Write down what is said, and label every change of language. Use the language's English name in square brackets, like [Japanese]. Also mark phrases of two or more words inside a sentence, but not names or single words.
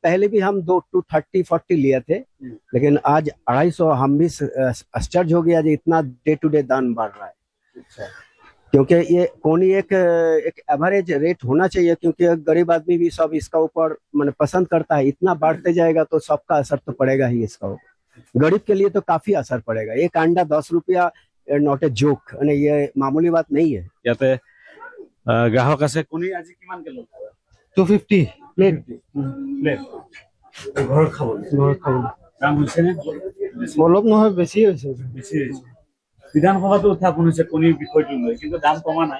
[Hindi] पहले भी हम 230-40 लिए थे लेकिन आज 250 हम भी आश्चर्य हो गया इतना [English] day to day [Hindi] दाम बढ़ रहा है क्योंकि ये कोनी एक [English] average rate [Hindi] होना चाहिए क्योंकि गरीब आदमी भी सब इसका ऊपर मैंने पसंद करता है इतना बढ़ते जाएगा तो सबका असर तो पड़ेगा ही इसका ऊपर गरीब के लिए तो काफी असर पड़ेगा एक अंडा 10 रुपया [English] not a joke [Hindi] ये मामूली बात नहीं है [Assamese] ইয়াতে গ্ৰাহক আছে কণী আজি কিমান কে লয় 250 প্লেট ঘৰ খাব দাম হৈছে নে অলপ নহয় বেছি হৈছে বিধানসভাতো উত্থাপন হৈছে কণীৰ বিষয়টো লৈ কিন্তু দাম কমা নাই